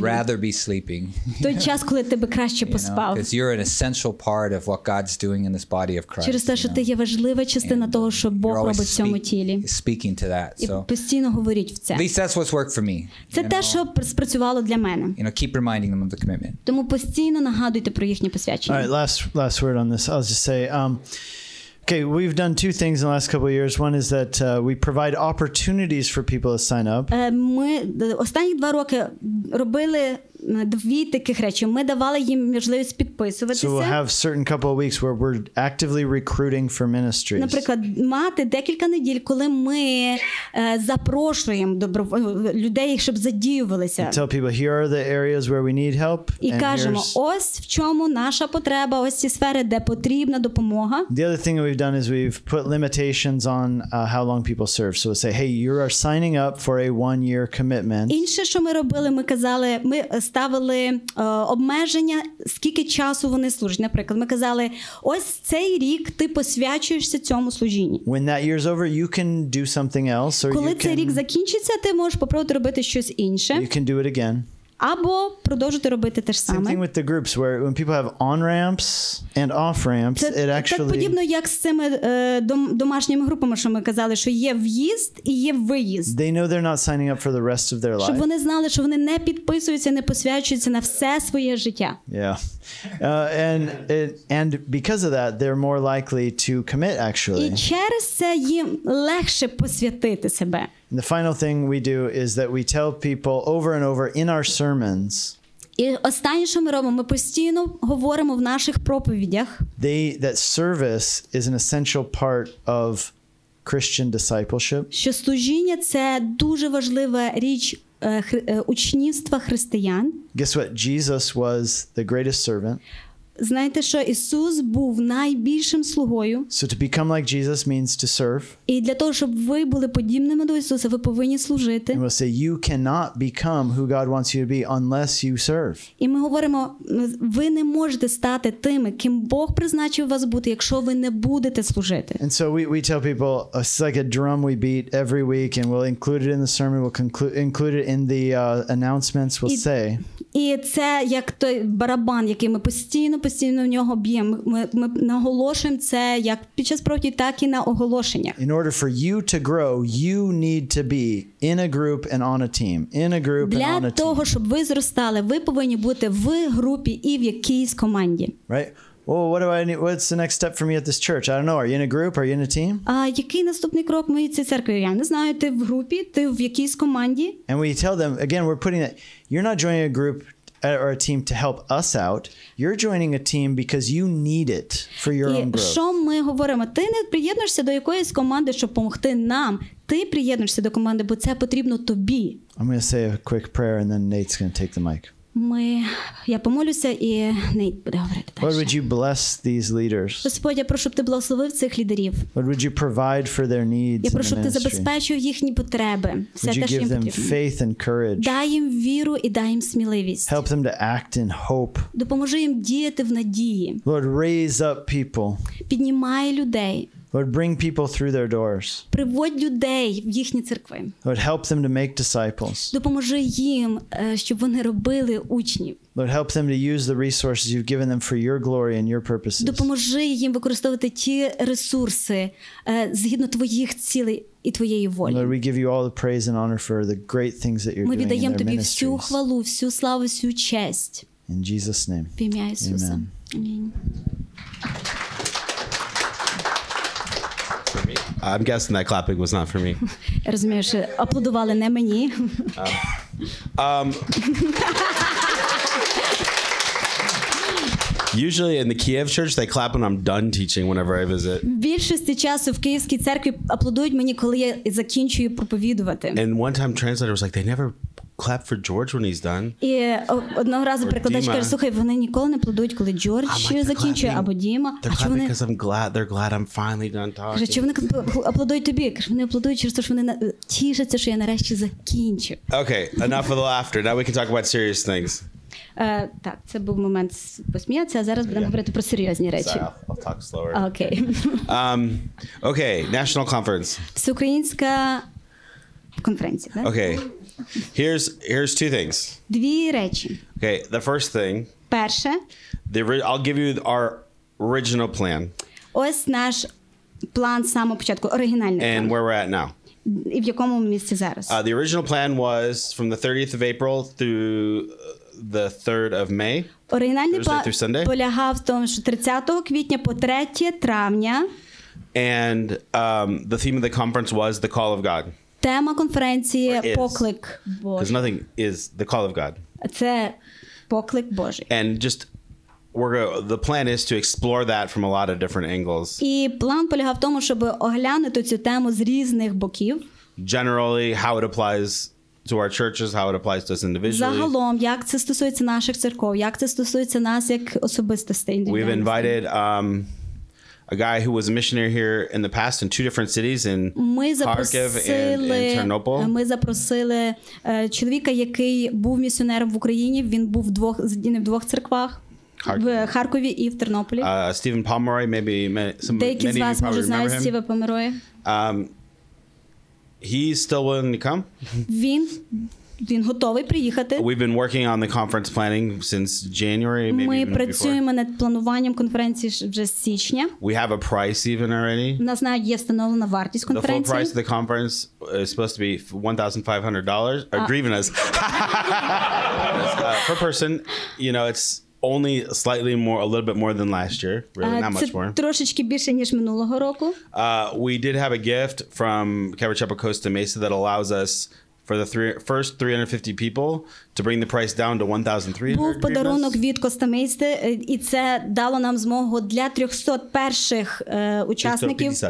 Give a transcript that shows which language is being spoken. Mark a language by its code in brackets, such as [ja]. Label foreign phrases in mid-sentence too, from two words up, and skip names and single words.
[en] Rather be sleeping. [uk] В той час, коли ти би краще поспав. [en] Because you're an essential part of what God's doing in this body of Christ. [uk] Через те, що ти є важлива частина того, що Бог робить в цьому тілі. [en] Speaking to that. [uk] І постійно говоріть в це. [en] At least that's what's worked for me. [uk] Це те, що спрацювало для мене. [en] Keep reminding them of the commitment. [uk] Тому постійно нагадуйте про їхнє посвячення. [en] All right, last word on this. I'll just say, okay, we've done 2 things in the last couple of years. One is that we provide opportunities for people to sign up. [uk] Ми останні 2 роки робили 2 таких речі. Ми давали їм можливість підписуватися. [en] So we'll have certain couple of weeks where we're actively recruiting for ministries. [uk] Наприклад, мати декілька неділь, коли ми запрошуємо людей, щоб задіювалися. [en] Tell people, here are the areas where we need help. [uk] І кажемо, ось в чому наша потреба, ось ці сфери, де потрібна допомога. [en] The other thing that we've done is we've put limitations on how long people serve. So we'll say, hey, you are signing up for a 1-year commitment. [uk] Інше, що ми робили, ми казали, ми ставили обмеження, скільки часу вони служать. Наприклад, ми казали, ось цей рік ти посвячуєшся цьому служінню. [en] When that year's over, you can do something else, or [uk] коли цей рік закінчиться, ти можеш попробувати робити щось інше. [en] You can do it again. [uk] або продовжити робити те ж [en] Same thing [uk] саме. [en] with the groups where when people have on-ramps and off-ramps, it [uk] Це так [en] actually... [uk] подібно, як з цими домашніми групами, що ми казали, що є в'їзд і є виїзд. [en] They know they're not signing up for the rest of their [uk] Щоб [en] life. [uk] вони знали, що вони не підписуються, не посвячуються на все своє життя. [en] Yeah. And because of that, they're more likely to commit, actually. [uk] І через це їм легше посвятити себе. [en] And the final thing we do is that we tell people over and over in our sermons [uk] І останнє, що ми робимо, ми постійно говоримо в наших проповідях, [en] that service is an essential part of Christian discipleship. [uk] що служіння – це дуже важлива річ учнівства християн. [en] Guess what? Jesus was the greatest servant. [uk] Знаєте, що Ісус був найбільшим слугою. [en] So to become like Jesus means to serve. [uk] І для того, щоб ви були подібними до Ісуса, ви повинні служити. [en] And we'll say you cannot become who God wants you to be unless you serve. [uk] І ми говоримо, ви не можете стати тими, ким Бог призначив вас бути, якщо ви не будете служити. [en] And so we tell people it's like a drum we beat every week, and we'll include it in the sermon. We'll include it in the announcements. We'll say. [uk] І це як той барабан, який ми постійно в нього б'ємо. Ми наголошуємо це як під час проповіді, так і на оголошеннях. [en] In order for you to grow, you need to be in a group and on a team. In a group and on a [uk] Для [en] team. [uk] того, щоб ви зростали, ви повинні бути в групі і в якійсь команді. [en] Right? Well, what do I need? What's the next step for me at this church? I don't know. Are you in a group? Are you in a team? [uk] А який наступний крок моєї цієї церкви? Я не знаю, ти в групі, ти в якійсь команді. [en] And we tell them, again, we're putting that, you're not joining a group or a team to help us out. You're joining a team because you need it for your own [uk] І [en] growth. [uk] що ми говоримо? Ти не приєднуєшся до якоїсь команди, щоб допомогти нам. Ти приєднуєшся до команди, бо це потрібно тобі. [en] I'm going to say a quick prayer and then Nate's going to take the mic. [uk] Я помолюся, і Нейт буде говорити [en] Lord, [uk] далі. [en] would you bless these leaders? [uk] Господь, я прошу, щоб ти благословив цих лідерів. [en] Lord, would you provide for their needs [uk] Я [en] in [uk] прошу, [en] the [uk] щоб ти [en] ministry? [uk] забезпечив їхні потреби. Все [en] Would [uk] те, [en] you [uk] що [en] give [uk] їм [en] them [uk] потрібно. [en] faith and courage? [uk] Дай їм віру і дай їм сміливість. [en] Help them to act in hope. [uk] Допоможи їм діяти в надії. [en] Lord, raise up people. [uk] Піднімай людей. [en] Lord, bring people through their doors. [uk] Приводь людей в їхні церкви. [en] Lord, help them to make disciples. [uk] Допоможи їм, щоб вони робили учнів. [en] Lord, help them to use the resources you've given them for your glory and your purposes. [uk] Допоможи їм використовувати ті ресурси згідно твоїх цілей і твоєї волі. [en] Lord, we give you all the praise and honor for the great things that you're [uk] Ми [en] doing in [uk] віддаємо [en] their [uk] тобі всю [en] ministries. [uk] хвалу, всю славу, всю честь. [en] In Jesus' name. [uk] В ім'я Ісуса. [en] Amen. [uk] Амінь. [en] I'm guessing that clapping was not for me. [uk] Я розумію, що аплодували не мені. [en] Usually in the Kiev church, they clap when I'm done teaching whenever I visit. [uk] В більшості часу в Київській церкві аплодують мені, коли я закінчую проповідувати. [en] And one time translator was like, they never clap for George when he's done. [uk] І одного разу перекладач Діма. каже, слухай, вони ніколи не аплодують, коли Джордж [en] I'm like, [uk] закінчує, або Діма. [en] They're [uk] А чому [en] clapping [uk] вони... [en] because they're glad I'm finally done [uk] Каже, [en] talking. [uk] чи вони аплодують тобі? Каже, вони аплодують через те, що вони тішаться, що я нарешті закінчу. [en] Okay, enough of the laughter. Now we can talk about serious things. [uk] Так, це був момент посміятися, а зараз будемо говорити про серйозні речі. [en] Sorry, I'll talk slower. [uk] Окей. [en] Okay, national conference. [uk] Всеукраїнська конференція, так? [en] Okay, here's two things. [uk] Дві речі. [en] Okay, the first thing, [uk] Перше, [en] I'll give you our original plan [uk] ось наш план з самого початку, оригінальний [en] and [uk] план. [en] where we're at now. [uk] І в якому місці зараз. [en] The original plan was from the 30th of April through the 3rd of May. [uk] Оригінальний [en] Thursday [uk] план [en] through Sunday? [uk] полягав в тому, що 30 квітня по 3 травня [en] And the theme of the conference was the call of God. [uk] тема конференції [en] Or is. [uk] «Поклик [en] Because [uk] Божий». [en] nothing is the call of God. [uk] Це поклик Божий. [en] And just the plan is to explore that from a lot of different angles. [uk] І план полягав в тому, щоб оглянути цю тему з різних боків. [en] Generally, how it applies to our churches, how it applies to us individually. [uk] Загалом, як це стосується наших церков, як це стосується нас як особистостей. [en] We've invited a guy who was a missionary here in the past in two different cities, in Kharkiv and in Ternopil. [uk] Ми запросили чоловіка, який був місіонером в Україні. Він був в двох церквах. В Харкові і в Тернополі. [en] Stephen Pomeroy, maybe many [uk] Деякі [en] of [uk] з [en] you [uk] вас, може, [en] probably [uk] знають [en] remember him. [uk] Стіва Померої. [en] He's still willing to come. [uk] Він він готовий приїхати. [en] We've been working on the conference planning since January, maybe [uk] Ми [en] even before. [uk] працюємо над плануванням конференції вже з січня. [en] We have a price even already. [uk] У нас навіть є встановлена вартість [en] The full [uk] конференції. [en] price of the conference is supposed to be $1,500 hryvnias per person. You know, it's only slightly more, a little bit more than last year. Really, not much more. [uk] Це трошечки більше, ніж минулого року. [en] We did have a gift from Calvary Chapel Costa Mesa that allows us for the first 350 people to bring the price down to 1,300. [uk] Був подарунок від Коста-Мейсти, і це дало нам змогу для 300 перших учасників.